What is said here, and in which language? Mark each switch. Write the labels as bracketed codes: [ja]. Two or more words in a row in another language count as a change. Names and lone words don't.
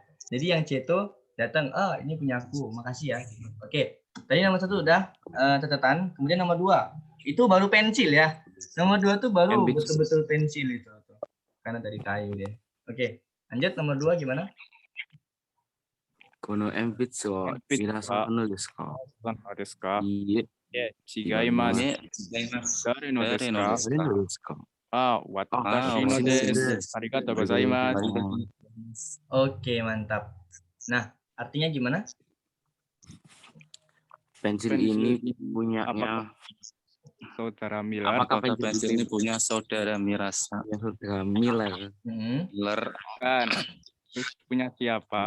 [id] Jadi yang C itu datang, ini punya aku, makasih ya. Oke, tadi nomor 1 udah catatan. Kemudian nomor 2, itu baru pensil ya. Nomor 2 tuh baru betul-betul pensil itu. Karena dari kayu deh. Oke, lanjut nomor 2 gimana? [ja] この鉛筆みなさんのですか? Iie. 違います。誰のですか? 私のです。ありがとうございます. [id] Oke, mantap. Nah, artinya gimana? Pensil ini punyanya Saudara Miller. apakah pensil ini punya saudara Mirasa? Ya, saudara Miller? Miller. Kan. Terus punya siapa?